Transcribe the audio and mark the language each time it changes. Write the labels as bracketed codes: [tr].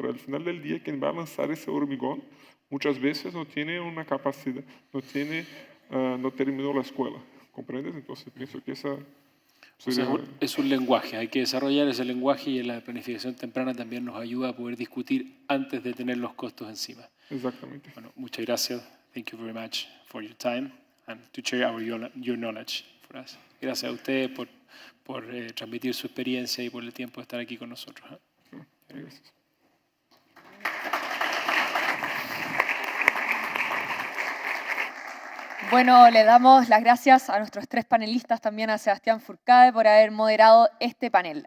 [es] Para el final del día, quien va a lanzar ese hormigón muchas veces no tiene una capacidad, no terminó la escuela, ¿comprendes? Entonces pienso que esa... O sea, es un lenguaje, hay que desarrollar ese lenguaje, y la planificación temprana también nos ayuda a poder discutir antes de tener los costos encima. Exactamente. Bueno, muchas gracias. [en] Thank you very much for your time and to share your knowledge for us. [es] Gracias a ustedes por transmitir su experiencia y por el tiempo de estar aquí con nosotros. Gracias. Bueno, le damos las gracias a nuestros 3 panelistas, también a Sebastián Furcade por haber moderado este panel.